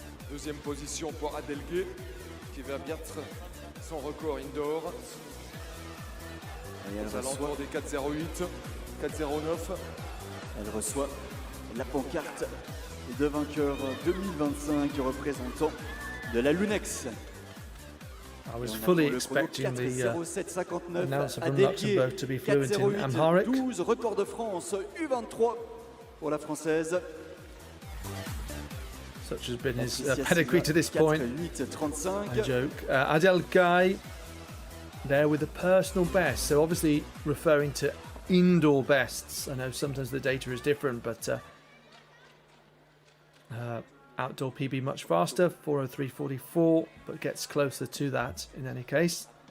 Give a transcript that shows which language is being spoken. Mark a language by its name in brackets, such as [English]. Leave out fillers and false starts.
[French] Deuxième position pour Adelgue qui va battre son record indoor aux alentours des 4,08, 4,09. Elle reçoit la pancarte de vainqueur 2025 représentant de la Lunex. [English] I was fully expecting the announcer from Luxembourg to be fluent in Amharic. [French] 12 record de France U23 pour la française. [English] Such has been his pedigree to this point. 4:08.35. I joke. Adel Guy there with the personal best. So obviously referring to indoor bests. I know sometimes the data is different, but outdoor PB much faster, 4:03.44, but gets closer to that in any case.